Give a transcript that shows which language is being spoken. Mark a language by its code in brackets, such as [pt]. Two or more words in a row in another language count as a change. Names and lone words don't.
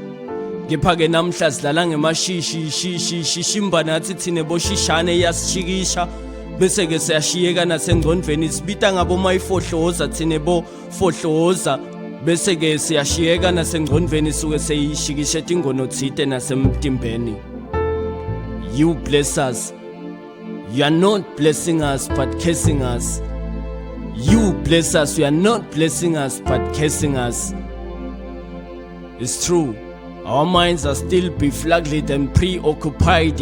[ss] Ngephake namhla sidlala ngemashishi shishimba nathi thine boshishane yasishikisha bese ke siyashiyeka nasengqondweni sibita ngabo mayifohloza thine bo fohloza bese ke siyashiyeka nasengqondweni suke seyishikishe tingono thite nasemtimbeni. [en] You bless us. You are not blessing us but cursing us. You bless us. You are not blessing us but cursing us. It's true. Our minds are still befuddled and preoccupied.